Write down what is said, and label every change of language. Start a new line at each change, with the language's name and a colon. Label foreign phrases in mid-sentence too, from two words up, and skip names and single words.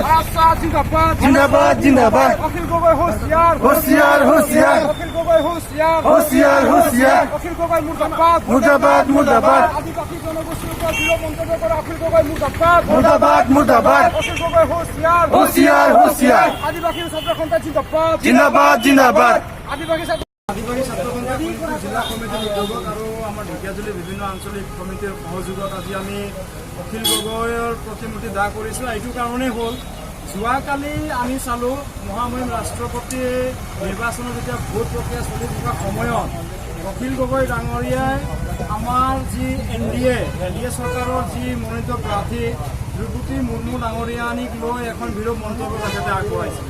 Hindi: ज़िंदाबाद, ज़िंदाबाद। होशियार, होशियार. होशियार, होशियार। मुर्दाबाद, मुर्दाबाद. मुर्दाबाद, मुर्दाबाद. होशियार, होशियार। ज़िंदाबाद, ज़िंदाबाद.
Assamese: আদিবাসী ছাত্ৰ সন্থাৰ জিলা কমিটিৰ উদ্যোগত আৰু আমাৰ ঢেকীয়াজুলি বিভিন্ন আঞ্চলিক কমিটিৰ সহযোগত আজি আমি অখিল গগৈৰ প্ৰতিমূৰ্তি দাহ কৰিছোঁ। এইটো কাৰণেই হ'ল যোৱাকালি আমি চালোঁ মহামহিম ৰাষ্ট্ৰপতি নিৰ্বাচনত যেতিয়া ভোট প্ৰক্ৰিয়া চলি থকা সময়ত অখিল গগৈ ডাঙৰীয়াই আমাৰ যি এনডিএ চৰকাৰৰ যি মনোনীত প্ৰাৰ্থী দ্ৰৌপদী মুৰ্মু ডাঙৰীয়ানীক লৈ এখন বিৰূপ মন্তব্য তেখেতে আগবঢ়াইছিলে।